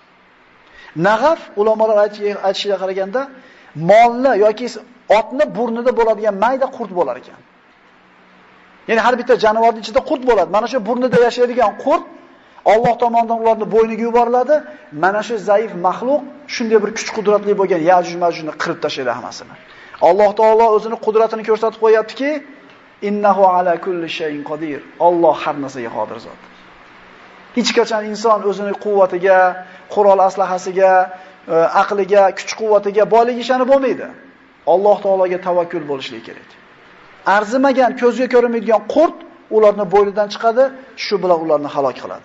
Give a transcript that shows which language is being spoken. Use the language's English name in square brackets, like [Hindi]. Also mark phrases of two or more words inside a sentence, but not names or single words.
[Uzbek] Nag'af ulamolar aytishiga qaraganda molni yoki otni burnida bo'ladigan mayda qurt bo'lar ekan. Ya'ni har bitta jonivorning ichida qurt bo'ladi. Mana shu burnida yashaydigan qurt Alloh tomonidan ularni bo'yniga yuboriladi. Mana shu zaif maxluq shunday bir kuch qudratli bo'lgan Yajuj Majujni qirib tashlaydi hammasini. Alloh taolo o'zini qudratini ko'rsatib qo'yaptiki, [Arabic] إنه على كل شيء قدير. [Uzbek] Alloh har narsaga qodir zot. Hech qachon inson o'zining quvvatiga, qurol aslahasiga, aqliga, kuch-quvvatiga boylik ishonib bo'lmaydi. Alloh taologa tavakkul bo'lishligi kerak. Arzimagan, ko'zga ko'rinmaydigan qurt ularni bo'ynidan chiqadi, shu bilan ularni halok qiladi.